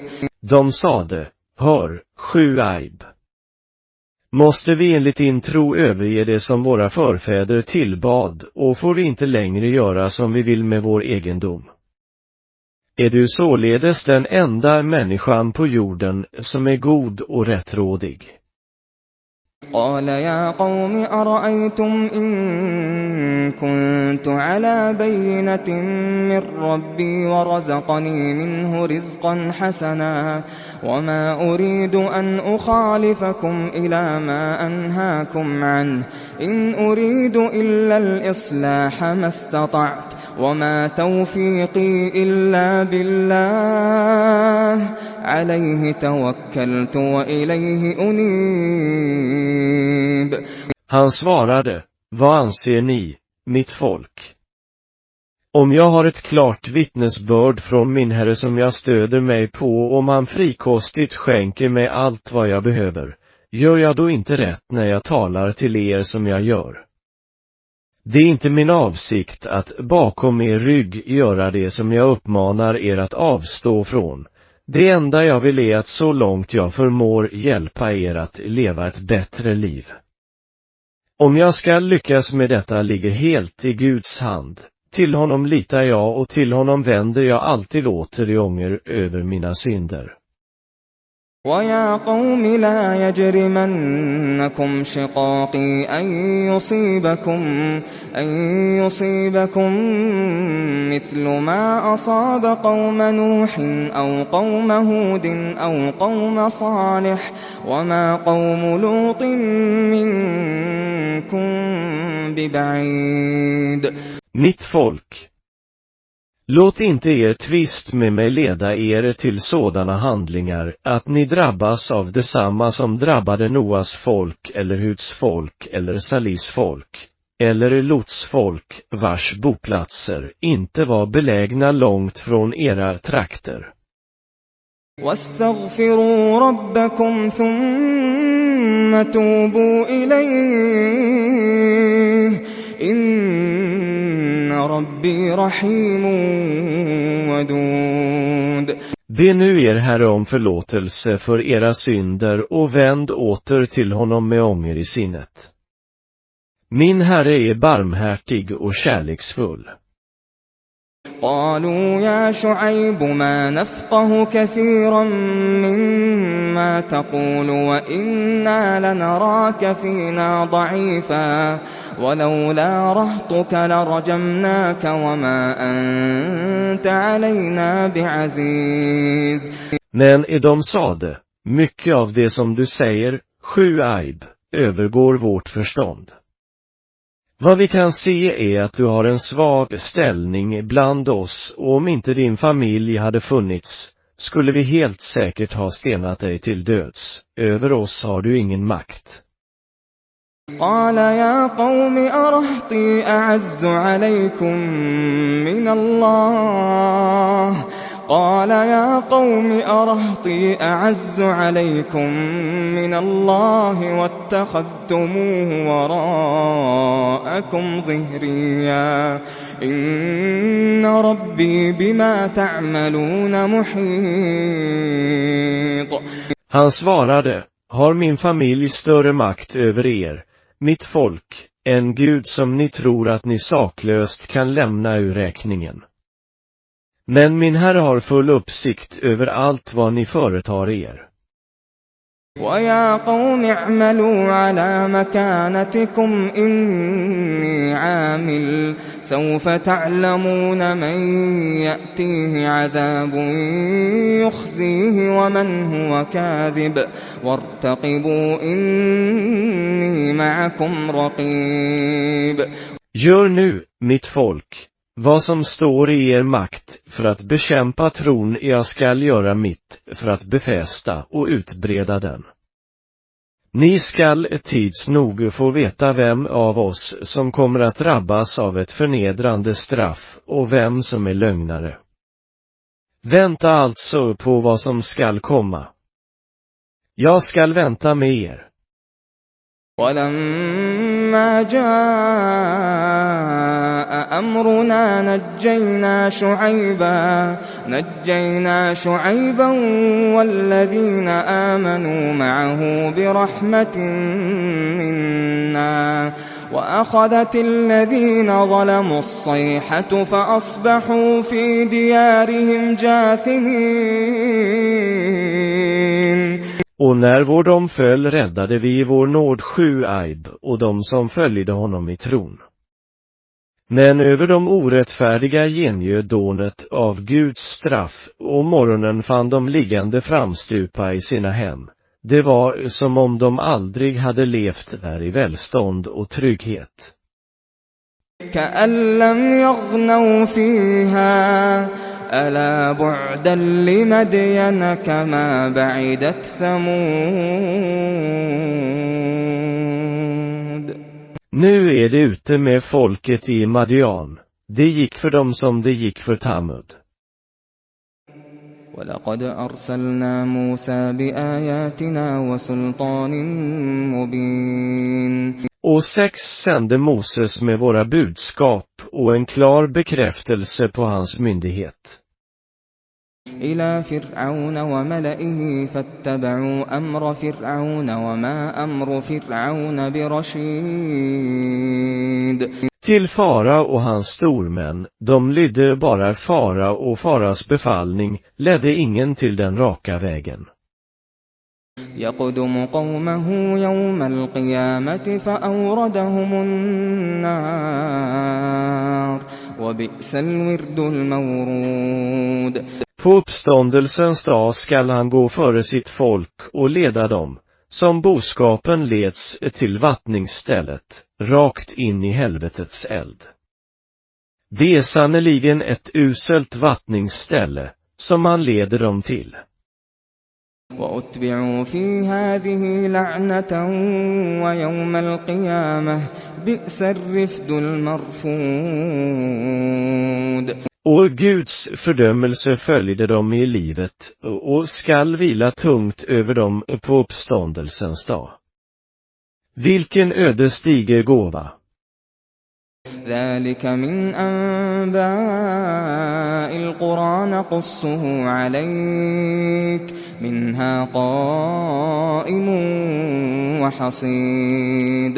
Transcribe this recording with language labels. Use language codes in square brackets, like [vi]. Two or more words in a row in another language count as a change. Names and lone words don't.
[sv] De sade, hör, Shuaib. Måste vi enligt din tro överge det som våra förfäder tillbad och får vi inte längre göra som vi vill med vår egendom? Är du således den enda människan på jorden som är god och rättrådig? [ar] قال يا قوم أرأيتم إن كنت على بينة من ربي ورزقني منه رزقا حسنا وما أريد أن أخالفكم إلى ما أنهاكم عنه إن أريد إلا الإصلاح ما استطعت وما توفيقي إلا بالله عليه توكلت وإليه أنيب. [sv] Han svarade, vad anser ni, mitt folk? Om jag har ett klart vittnesbörd från min Herre som jag stöder mig på och om han frikostigt skänker mig allt vad jag behöver, gör jag då inte rätt när jag talar till er som jag gör? Det är inte min avsikt att bakom er rygg göra det som jag uppmanar er att avstå från. Det enda jag vill är att så långt jag förmår hjälpa er att leva ett bättre liv. Om jag ska lyckas med detta ligger helt i Guds hand. Till honom litar jag och till honom vänder jag alltid åter i ånger över mina synder. [ar] وَيَا قَوْمِ لَا يَجْرِمَنَّكُمْ شِقَاقِي أَن يُصِيبَكُم مِّثْلُ مَا أَصَابَ قَوْمَ نُوحٍ أَوْ قَوْمَ هُودٍ أَوْ قَوْمَ صَالِحٍ وَمَا قَوْمُ لُوطٍ مِّنكُم بِبَعِيدٍ. [sv] Mitt folk, låt inte er tvist med mig leda er till sådana handlingar att ni drabbas av detsamma som drabbade Noas folk eller Huds folk eller Salis folk eller Lots folk vars boplatser inte var belägna långt från era trakter. [ar] واستغفروا ربكم ثم توبوا إليه إن ربي رحيم ودود. [sv] Be nu er Herre om förlåtelse för era synder och vänd åter till honom med ånger i sinnet. Min Herre är barmhärtig och kärleksfull. [ar] قالوا يا شعيب ما نفقه كثيرا مما تقول وإنا لنراك فينا ضعيفا ولولا رهطك لرجمناك وما أنت علينا بعزيز. [sv] Men de sade, mycket av det som du säger, Shuaib, övergår vårt förstånd. Vad vi kan se är att du har en svag ställning bland oss, och om inte din familj hade funnits, skulle vi helt säkert ha stenat dig till döds. Över oss har du ingen makt. [ar] قال يا قوم أرهطي أعز عليكم من الله قال يا قوم أرهطي أعز عليكم من الله واتخذتموه وراءكم ظهريا إن ربي بما تعملون محيط. [sv] Han svarade, har min familj större makt över er, mitt folk, en Gud som ni tror att ni saklöst kan lämna ur räkningen. Men min Herre har full uppsikt över allt vad ni företar er. [ar] وَيَا قَوْمِ اعْمَلُوا عَلَى مَكَانَتِكُمْ إِنِّي عَامِلٌ سَوْفَ تَعْلَمُونَ مَنْ يَأْتِيهِ عَذَابٌ يُخْزِيهِ وَمَنْ هُوَ كَاذِبٌ وَارْتَقِبُوا إِنِّي مَعَكُمْ رَقِيبٌ. [sv] Gör nu, mitt folk, vad som står i er makt för att bekämpa tron. Jag skall göra mitt för att befästa och utbreda den. Ni skall tids nog få veta vem av oss som kommer att drabbas av ett förnedrande straff och vem som är lögnare. Vänta alltså på vad som skall komma. Jag skall vänta med er. [ar] ولما جاء أمرنا نجينا شعيبا والذين آمنوا معه برحمة منا وأخذت الذين ظلموا الصيحة فأصبحوا في ديارهم جاثمين. [sv] Och när vår dom föll räddade vi i vår nåd Shuaib och de som följde honom i tron. Men över de orättfärdiga gengöd dånet av Guds straff, och morgonen fann de liggande framstupa i sina hem. Det var som om de aldrig hade levt där i välstånd och trygghet. [ar] كأن لم يغنوا فيها ألا بعدا لمدين كما بعدت ثمود. [sv] Nu är det ute med folket i Madian. Det gick för dem som det gick för Tamud. [ar] ولقد أرسلنا موسى بآياتنا وسلطان مبين. [sv] Och 6 sände Moses med våra budskap och en klar bekräftelse på hans myndighet. [ar] إلى فرعون وملئه فاتبعوا أمر فرعون وما أمر فرعون برشيد. [sv] Till Fara och hans stormän, de lydde bara Fara, och Faras befallning ledde ingen till den raka vägen. [ar] يقدم قومه يوم القيامة فأوردهم النار وبئس الورد المورود. [sv] På uppståndelsens dag skall han gå före sitt folk och leda dem, som boskapen leds till vattningsstället, rakt in i helvetets eld. Det är sannoliken ett uselt vattningsställe, som man leder dem till. [ar] وأتبعوا في هذه لعنة ويوم القيامة بئس الرفد المرفود. [sv] Och Guds fördömelse följde dem i livet och skall vila tungt över dem på uppståndelsens dag. Vilken ödesdiger gåva! [ar] ذلك من أنباء القرى نقصه عليك منها قائم وحصيد.